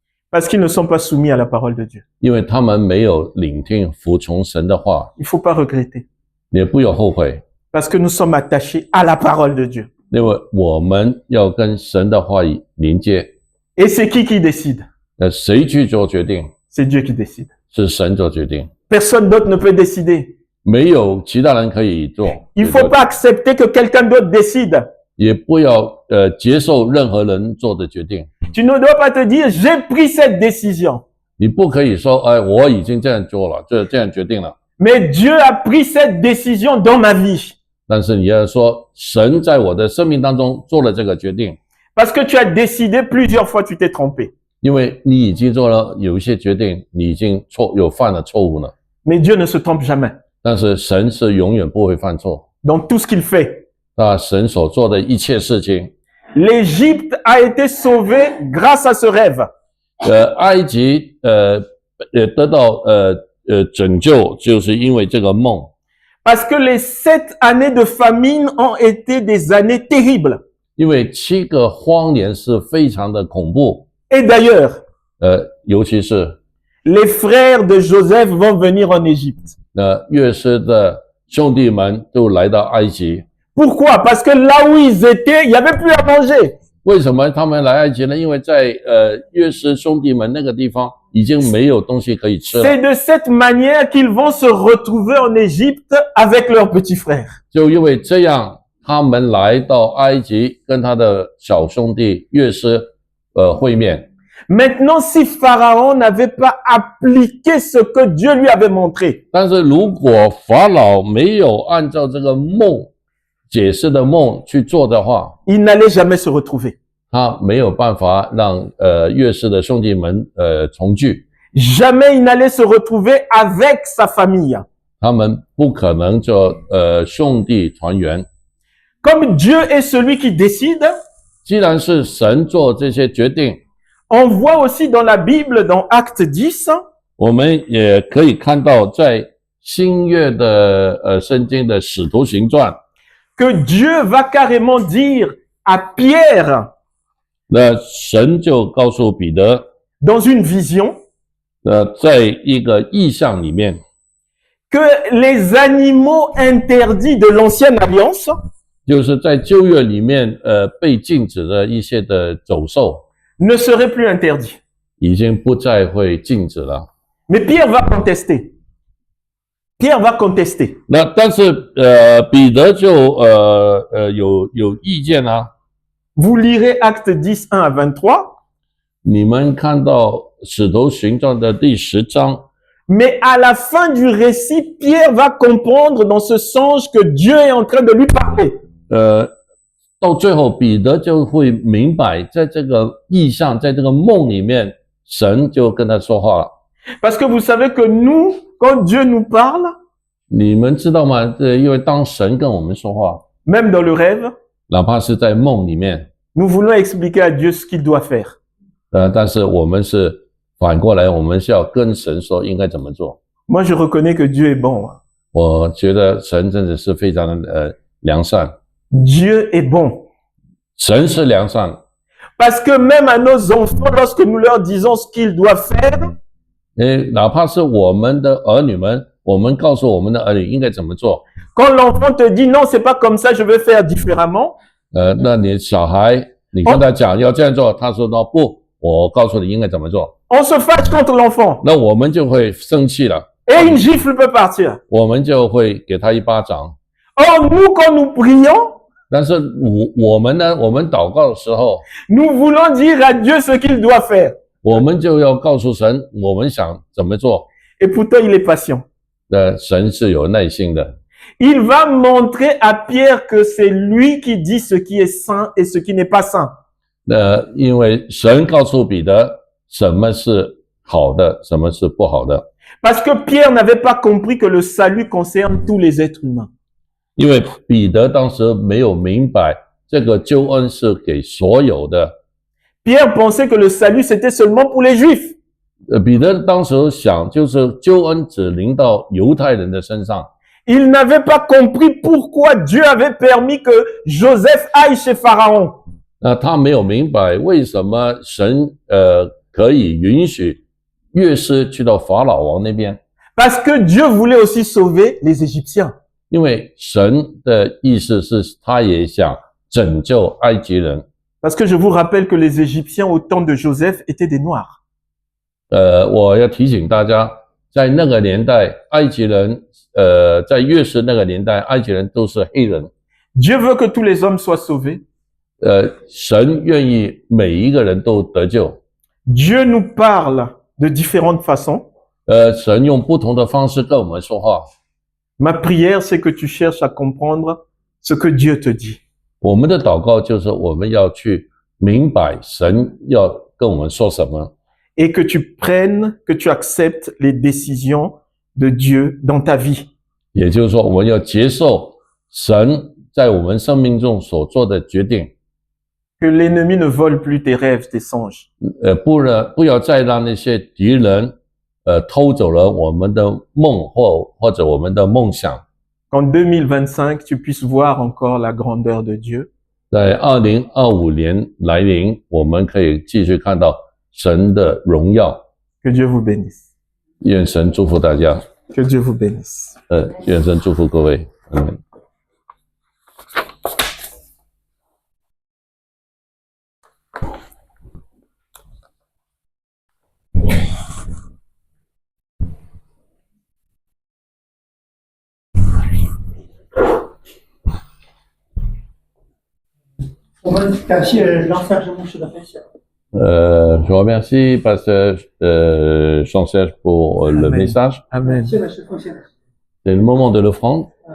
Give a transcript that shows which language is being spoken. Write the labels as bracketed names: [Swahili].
[French] Parce qu'ils ne sont pas soumis à la parole de Dieu. [Chinese] 因为他们没有聆听、服从神的话， [French] Il ne faut pas regretter. [Chinese] 也不要后悔， [French] Parce que nous sommes attachés à la parole de Dieu. [Chinese] 因为我们要跟神的话语连接。 [French] Et c'est qui décide? [Chinese] 谁去做决定？ [French] C'est Dieu qui décide. [Chinese] 是神做决定， [French] Personne d'autre ne peut décider. [Chinese] 没有其他人可以做。 [French] Il ne faut pas accepter que quelqu'un d'autre décide. [Chinese] 也不要接受任何人做的决定。 [French] Tu ne dois pas te dire, j'ai pris cette décision. [Chinese] 你不可以说，我已经这样做了，这样决定了。 [French] Mais Dieu a pris cette décision dans ma vie. [Chinese] 但是你要说，神在我的生命当中做了这个决定， [French] Parce que tu as décidé plusieurs fois, tu t'es trompé. [Chinese] 因为你已经做了有一些决定，你已经犯了错误了。 [French] Mais Dieu ne se trompe jamais. [Chinese] 但是神是永远不会犯错。 [French] Dans tout ce qu'il fait. [Chinese] 那神所做的一切事情， [French] L'Égypte a été sauvée grâce à ce rêve. [Chinese] 埃及得到拯救，就是因为这个梦。 [French] Parce que les 7 années de famine ont été des années terribles. [Chinese] 因为7个荒年是非常的恐怖， [French] Et d'ailleurs, [Chinese] 尤其是 [French] les frères de Joseph vont venir en Égypte. [Chinese] 约瑟的兄弟们都来到埃及。 [French] Pourquoi? Parce que là où ils étaient, il n'y avait plus à manger. [Chinese] 为什么他们来埃及呢？因为在约瑟兄弟们那个地方已经没有东西可以吃了。 [French] C'est de cette manière qu'ils vont se retrouver en Égypte avec leurs petits frères. [Chinese] 就因为这样，他们来到埃及，跟他的小兄弟约瑟会面。 [French] Maintenant, si Pharaon n'avait pas appliqué ce que Dieu lui avait montré, [Chinese] 但是如果法老没有按照这个梦解释的梦去做的话， [French] il n'allait jamais se retrouver. [Chinese] 他没有办法让约瑟的兄弟们重聚， [French] Jamais il n'allait se retrouver avec sa famille. [Chinese] 他们不可能就兄弟团圆。 [French] Comme Dieu est celui qui décide, [Chinese] 既然是神做这些决定， [French] on voit aussi dans la Bible, dans Acte 10, [Chinese] 我们也可以看到在新约的圣经的使徒行传， [French] que Dieu va carrément dire à Pierre, [Chinese] 那神就告诉彼得， [French] dans une vision, [Chinese] 在一个意象里面， [French] que les animaux interdits de l'ancienne alliance [Chinese] 就是在旧约里面被禁止的一些的走兽 [French] ne seraient plus interdits. [Chinese] 已经不再会禁止了。 [French] Mais Pierre va contester. Pierre va contester. [Chinese] 那但是彼得就有意见啊。 [French] Vous lirez Actes 10, 1 à 23. [Chinese] 你们看到使徒行传的第10章。 [French] Mais à la fin du récit, Pierre va comprendre dans ce songe que Dieu est en train de lui parler. [Chinese] 到最后彼得就会明白，在这个意象，在这个梦里面，神就跟他说话了。 [French] Parce que vous savez que nous, quand Dieu nous parle, [Chinese] 你们知道吗？因为当神跟我们说话， [French] même dans le rêve, [Chinese] 哪怕是在梦里面， [French] nous voulons expliquer à Dieu ce qu'il doit faire. [Chinese] 但是我们是反过来，我们是要跟神说应该怎么做。 [French] Moi, je reconnais que Dieu est bon. [Chinese] 我觉得神真的是非常的良善， [French] Dieu est bon. [Chinese] 神是良善。 [French] Parce que même à nos enfants, lorsque nous leur disons ce qu'ils doivent faire, [Chinese] 哪怕是我们的儿女们，我们告诉我们的儿女应该怎么做。 [French] quand l'enfant te dit non, c'est pas comme ça, je vais faire différemment, [Chinese] 那你小孩，你跟他讲要这样做，他说不，我告诉你应该怎么做。 [French] on se fâche contre l'enfant [Chinese] 那我们就会生气了， [French] et une gifle peut partir. [Chinese] 我们就会给他一巴掌。 [French] Or, nous, quand nous prions, [Chinese] 但是我们呢，我们祷告的时候， [French] nous voulons dire à Dieu ce qu'il doit faire. [Chinese] 我们就要告诉神，我们想怎么做。 [French] Et pourtant, il est patient. [Chinese] 神是有耐心的， [French] Il va montrer à Pierre que c'est lui qui dit ce qui est saint et ce qui n'est pas saint. [Chinese] 因为神告诉彼得什么是好的，什么是不好的。 [French] Parce que Pierre n'avait pas compris que le salut concerne tous les êtres humains. [Chinese] 因为彼得当时没有明白这个救恩是给所有的。 [French] Pierre pensait que le salut c'était seulement pour les Juifs. [Chinese] 彼得当时想，就是救恩只临到犹太人的身上。 [French] Il n'avait pas compris pourquoi Dieu avait permis que Joseph aille chez Pharaon. [Chinese] 那他没有明白为什么神可以允许约瑟去到法老王那边， [French] Parce que Dieu voulait aussi sauver les Égyptiens. [Chinese] 因为神的意思是他也想拯救埃及人。 [French] Parce que je vous rappelle que les Égyptiens au temps de Joseph étaient des Noirs. [Chinese] 我要提醒大家，在那个年代，埃及人在约瑟那个年代，埃及人都是黑人。 [French] Dieu veut que tous les hommes soient sauvés. [Chinese] 神愿意每一个人都得救。 [French] Dieu nous parle de différentes façons. [Chinese] 神用不同的方式跟我们说话。 [French] Ma prière, c'est que tu cherches à comprendre ce que Dieu te dit. [Chinese] 我们的祷告就是我们要去明白神要跟我们说什么， [French] Et que tu prennes, que tu acceptes les décisions de Dieu dans ta vie. [Chinese] 也就是说，我们要接受神在我们生命中所做的决定。 [French] Que l'ennemi ne vole plus tes rêves, tes songes. [Chinese] 不要再让那些敌人偷走了我们的梦或者我们的梦想。 [French] Qu'en 2025, tu puisses voir encore la grandeur de Dieu. [Chinese] 在2025年来临，我们可以继续看到神的荣耀。 [French] Que Dieu vous bénisse. [Chinese] 愿神祝福大家。 [French] Que Dieu vous bénisse. [Chinese] 愿神祝福各位。我们感谢让三十牧师的分享。 [French] Je remercie Pasteur Jean-Serge pour le Amen. message. Amen. [Chinese] 现在是奉献的时 [French] C'est le moment de l'offrande.